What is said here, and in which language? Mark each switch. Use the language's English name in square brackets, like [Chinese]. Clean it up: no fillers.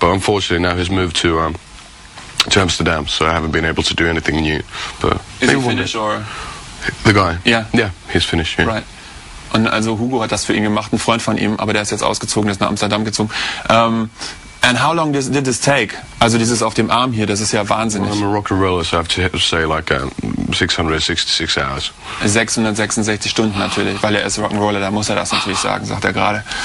[English] But unfortunately, now he's moved to Amsterdam, so I haven't been able to do anything new. But is he Finnish or the guy? Yeah, he's Finnish. Yeah. Right. [German] Und also Hugo hat das für ihn gemacht, ein Freund von ihm, aber der ist jetzt ausgezogen, ist nach Amsterdam gezogen. [English] And how long did this take? [German] Also dieses auf dem Arm hier, das ist ja wahnsinnig. [English] Well, I'm a rock and roller, so I have to say like 666 hours. [German] 666 Stunden natürlich, weil er ist Rock'n'Roller, da muss er das natürlich sagen, sagt er gerade.